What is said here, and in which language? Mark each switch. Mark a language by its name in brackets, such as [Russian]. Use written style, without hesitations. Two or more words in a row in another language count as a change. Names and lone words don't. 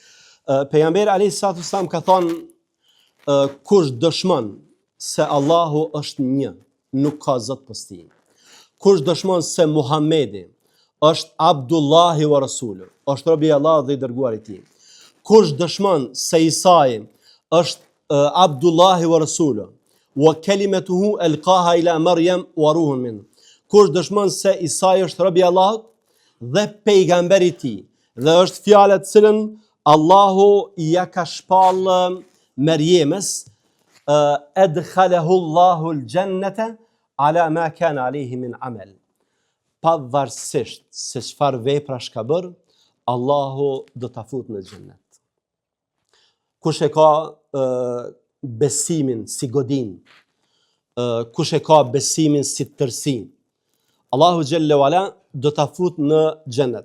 [Albanian] Pejgamberi [Arabic] عليه الصلاة والسلام [Albanian] ka thonë, kush dëshmon se Allahu është një, nuk ka zot pas tij. Kush dëshmon se Muhamedi është [Arabic] عبد الله ورسوله, [Albanian] është robi i Allahut dhe i dërguari i tij. Kush dëshmon se Isai është [Arabic] عبد الله ورسوله وكلمته ألقاها إلى مريم وروح من. [Albanian] Kush dëshmon se Isai është robi i Allahut dhe pejgamberi i tij, dhe është fjala të cilën Allahu ja ka shpall Maryamës, [Arabic] أدخله الله الجنة على ما كان عليه من عمل. [Albanian] Pavarësisht se çfarë veprash ka bërë, Allahu do ta fut në xhennet. Kush e ka besimin si godin, kush e ka besimin si tërsi, Allahu [Arabic] جل وعلا [Albanian] do ta fut në xhennet.